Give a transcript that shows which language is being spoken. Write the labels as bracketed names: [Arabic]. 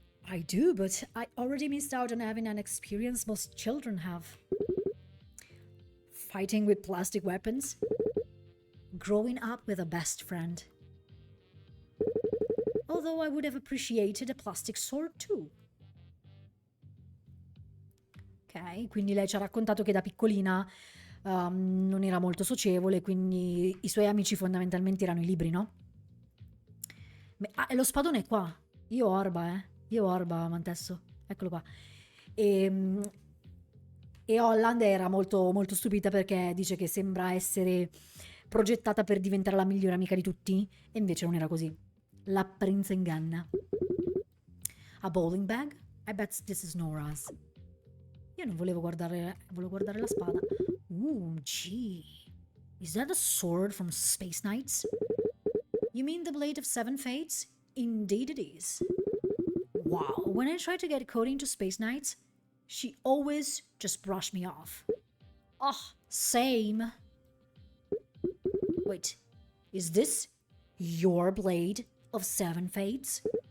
[English] I do, but I already missed out on having an experience most children have. Fighting with plastic weapons. Growing up with a best friend. Although I would have appreciated a plastic sword too. Ok, [Italian] Ok, quindi lei ci ha raccontato che da piccolina non era molto socievole, quindi i suoi amici fondamentalmente erano i libri, no? E lo spadone è qua. Io Orba, eh. Io Orba, Mantesso. Eccolo qua. E, e Holland era molto, molto stupita perché dice che sembra essere progettata per diventare la migliore amica di tutti, e invece non era così. L'apparenza inganna. [English] A bowling bag? I bet this is Nora's. [Italian] Io non volevo guardare la spada. [English] Gee. Is that a sword from Space Knights? You mean the Blade of Seven Fates? Indeed it is. Wow, when I tried to get Cody into Space Knights, she always just brushed me off. Oh, same. Wait, is this your Blade of Seven Fates?